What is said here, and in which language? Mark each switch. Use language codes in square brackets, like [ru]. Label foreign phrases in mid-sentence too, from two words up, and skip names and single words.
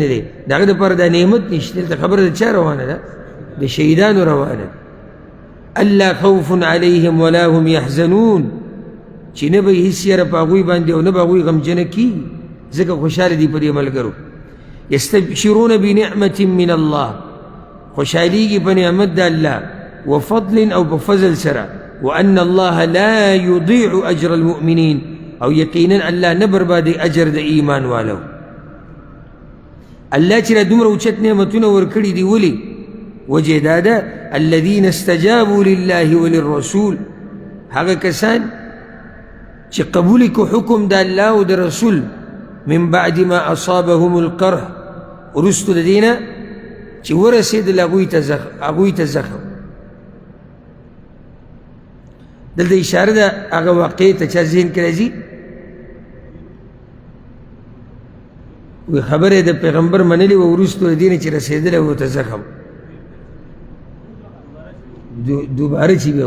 [ps] دی د هغه دپاره دا نعمت نشته دلته خبره د چا روانه ده د شهیدانو روانه ده [ar] الله خوف علیهم ولا هم یحزنون [ps] چې نه به یې هېڅ یره په هغوی باندې او نه به هغوی غمجنه کېږي ځکه خوشحاله دي په دې ملګرو [ar] یستبشرون بنعمة من الله [ps] خوشحالیږي په نعمت د الله وفضل او په فضل سره [ar] وأن الله لا يضيع أجر المؤمنين [ps] او یقینا الله نه بربادي اجر د ایمان والو الله چې را دومره اوچت نعمتونه ورکړي دي ولې وجه دا ده [ar] الذين استجابوا لله وللرسول [ps] هغه کسان چې قبول کو حکم د الله او د رسول [ar] من بعد ما اصابهم القرح [ps] وروستو د دې نه چې ورسېدل هغوی ته زخم دلته اشاره ده هغه واقعې ته چا ذهن کې راځي وی خبره د پیغمبر منلی و وروستو د دې نه چې رسېدلی و ته زخم دوباره چې بیا